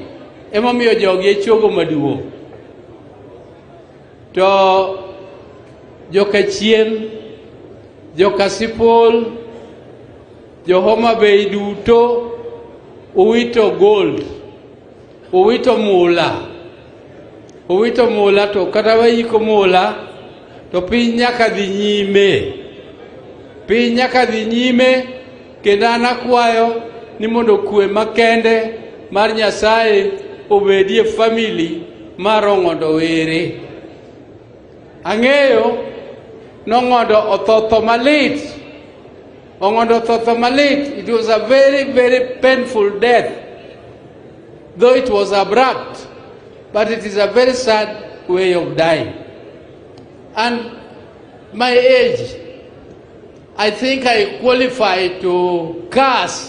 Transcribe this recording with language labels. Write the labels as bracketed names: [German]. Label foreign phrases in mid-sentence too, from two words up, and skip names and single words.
[Luo (Kenya and Tanzania)] Emomiyo jogi e chogo maduong'. To Jokachien, Kasipul, Homa Bay duto uwito gold, uwito mula to kata wayiko mula to piny nyaka dhi nyime. Kendo an akwayo ni mondo kwe makende mar Nyasaye obedie family mar Ong'ondo. Ang'eyo Ong'ondo otho malit. [English] It was a very, very painful death, though it was abrupt, but it is a very sad way of dying. And my age, I think I qualify to curse.